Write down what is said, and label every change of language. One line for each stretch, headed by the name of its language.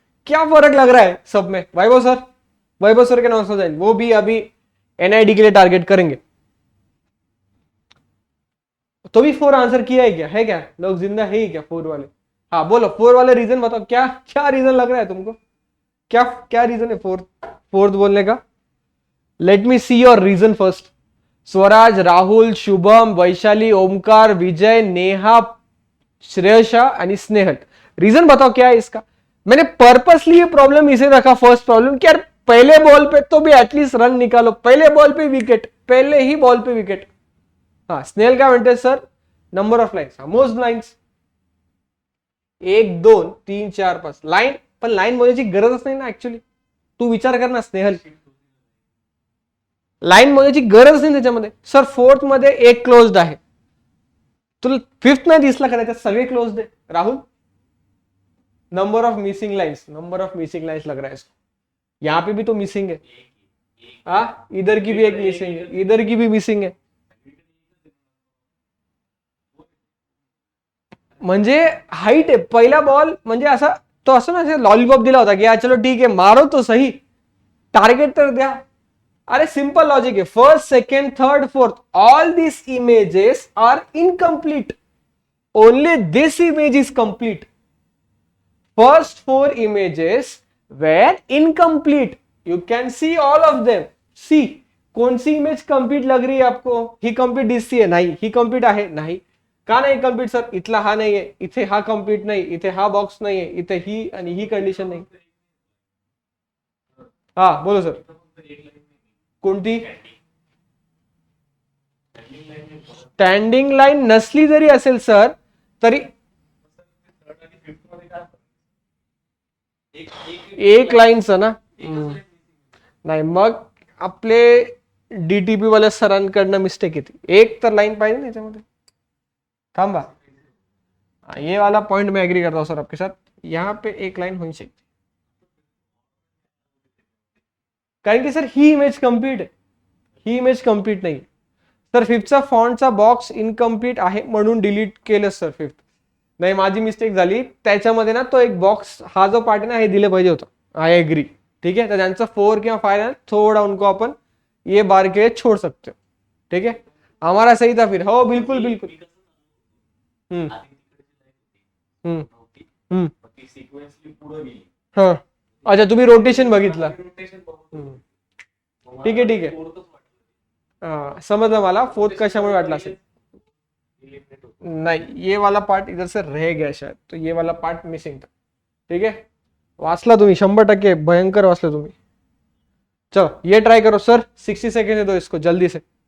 Hindi: क्या फर्क लग रहा है सब में? वैभव सर के नाम से जाएंगे, वो भी अभी एनआईडी के लिए टारगेट करेंगे. तो भी 4 आंसर किया है क्या? है क्या लोग जिंदा है ही क्या 4 वाले? हाँ बोलो 4 वाले रीजन बताओ, क्या क्या रीजन लग रहा है तुमको? क्या क्या रीजन है फोर्थ बोलने का?
English: Let me see your reason first.
Marathi: Swaraj, Rahul, Shubham, Vaishali, Omkar, विजय, नेहा, श्रेयशा आणि स्नेहल.
Hindi: रीजन बताओ क्या है इसका? मैंने पर्पसली ये प्रॉब्लम इसे रखा फर्स्ट प्रॉब्लम कि यार पहले बॉल पे तो भी एटलीस्ट रन निकालो, पहले बॉल पे विकेट, पहले ही बॉल पे विकेट.
Marathi: हाँ स्नेहल काय म्हणते sir? Number of lines, most lines 1 2 3 4 5 line, पण लाईन मोजायची गरजच नाही ना ऍक्च्युली. तू विचार कर ना स्नेहल, लाईन मोजायची गरज नाही त्याच्यामध्ये. सर 4th मध्ये एक क्लोज्ड आहे, तुला 5th नाही दिसला का? त्याच्यात सगळे क्लोज्ड आहे.
Hindi: Rahul number of missing lines लग रहा है इसको. यहाँ पे भी तो मिसिंग है. हाँ इधर की भी एक मिसिंग है, इधर की भी मिसिंग है.
Marathi: म्हणजे हाईट आहे पहिला बॉल, म्हणजे असा तो असं ना लॉलीपॉप दिला होता की
Hindi: यार चलो ठीक है मारो तो सही,
Marathi: टार्गेट तर द्या.
Hindi: अरे सिंपल लॉजिक है.
English: First second third fourth all this images are incomplete, only this image is complete. First 4 images were incomplete. You can see all of them.
Hindi: See कौन सी इमेज कंप्लीट लग रही है आपको?
Marathi: ही complete दिसती है? नाही. ही complete आहे? नाही. का नाही कंप्लीट सर? इथला हा नाहीये, इथे हा कंप्लीट नाही, इथे हा बॉक्स नाहीये, इथे ही आणि ही कंडिशन नाही. हा बोलो सर. कोणती? स्टँडिंग लाईन नसली जरी असेल सर तरी एक लाईनचं ना. नाही मग आपले डीटीपी वाल्या सरांकडनं मिस्टेक येते. एक तर लाईन पाहिजे ना याच्यामध्ये.
Hindi: थांबा, ये वाला पॉइंट मैं एग्री करता हूँ सर आपके साथ. यहाँ पे एक लाइन होनी चाहिए,
Marathi: कारण की सर ही इमेज कंप्लीट आहे, ही इमेज कंप्लीट नाही. सर 5th फॉन्टचा बॉक्स इनकम्प्लीट आहे म्हणून डिलीट केलं सर 5th. नाही माझी मिस्टेक झाली त्याच्यामध्ये ना, तो एक बॉक्स हा जो पार्ट आहे ना हे दिले पाहिजे होतं.
English: I agree.
Hindi: ठीक है, तो ज्यांचं 4 किंवा 5 है थोड़ा उनको अपन ये बार के लिए छोड़ सकते हो. ठीक है, हमारा सही था फिर. हो बिल्कुल बिल्कुल. हम्म हम्म हम्म हा.
Marathi: अच्छा तुम्ही रोटेशन बघितला. हम्म. ठीक आहे ठीक आहे. हा समजलं मला. फोर्थ कशामुळे वाटला असेल.
Hindi: नहीं, ये वाला पार्ट इधर से रह गया शायद, तो ये वाला पार्ट मिसिंग था.
Marathi: ठीक है, वाचला तुम्ही 100%. भयंकर वाचला तुम्ही.
Hindi: चलो ये ट्राई करो सर. 60 सेकेंड दो इसको जल्दी से.